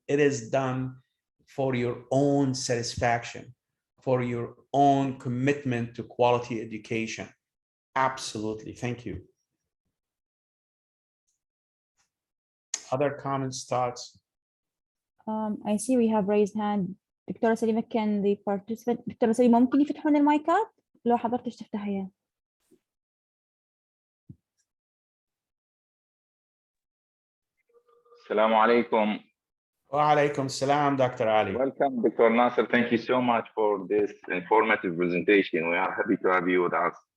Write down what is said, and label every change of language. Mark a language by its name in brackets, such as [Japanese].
[English] It is done for your own satisfaction, for your own commitment to quality education. Absolutely. Thank you. Other comments, thoughts? I see we have raised hand. [Arabic] دكتورة سليمة, [English] can the participant, [Arabic] دكتورة سليمة, ممكن يفتحون المايكات لو حضرتش تفتحيها؟ السلام عليكم. وعليكم السلام, Dr. [English] Ali. Welcome, Dr. Nasser. Thank you so much for this informative presentation. We are happy to have you with us.